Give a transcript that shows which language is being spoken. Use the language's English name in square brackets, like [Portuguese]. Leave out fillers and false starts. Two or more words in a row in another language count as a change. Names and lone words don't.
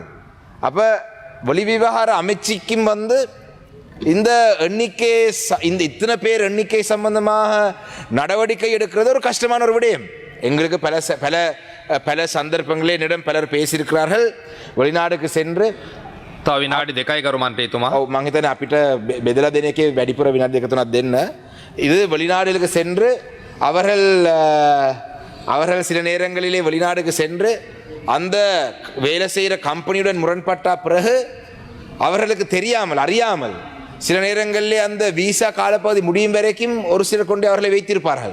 [Tamil] அப்போ வெளிவிவகார அமைச்சுக்கும் இந்த எண்ணிக்கை இத்தனை பேர் எண்ணிக்கை சம்பந்தமாக நடவடிக்கை எடுக்கிறது ஒரு கஷ்டமான ஒரு விடயம். எங்களுக்கு பல சந்தர்ப்பங்களே என்னிடம் பலர் பேசியிருக்கிறார்கள். வெளிநாடுக்கு சென்று [Sinhala] විනාඩි 2යි කරුමන්ත්‍රීතුමා. ඔව් මං හිතන්නේ අපිට බෙදලා දෙන එකේ වැඩිපුර විනාඩි 2-3ක් දෙන්න. [Tamil] இது வெளிநாடுகளுக்கு சென்று அவர்கள் சில நேரங்களிலே வெளிநாடுக்கு சென்று அந்த வேலை செய்கிற கம்பெனியுடன் முரண்பட்ட பிறகு அவர்களுக்கு தெரியாமல் அறியாமல் சில நேரங்களிலே அந்த விசா காலப்பகுதி முடியும் வரைக்கும் ஒரு சிலர் கொண்டு அவர்களை வைத்திருப்பார்கள்.